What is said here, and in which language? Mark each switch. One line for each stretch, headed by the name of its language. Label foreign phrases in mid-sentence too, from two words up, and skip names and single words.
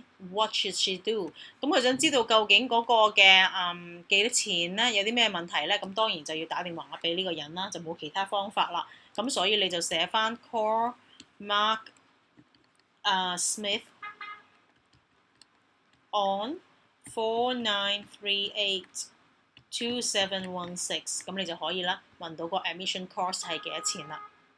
English: What should she do？
Cantonese: 咁佢想知道究竟嗰個嘅幾多錢咧，有啲咩問題咧？咁當然就要打電話俾呢個人啦，就冇其他方法啦。咁所以你就寫翻
English: call Mark Smith on 49382716，
Cantonese: 咁你就可以啦，問到個
English: admission cost
Cantonese: 係幾多錢啦。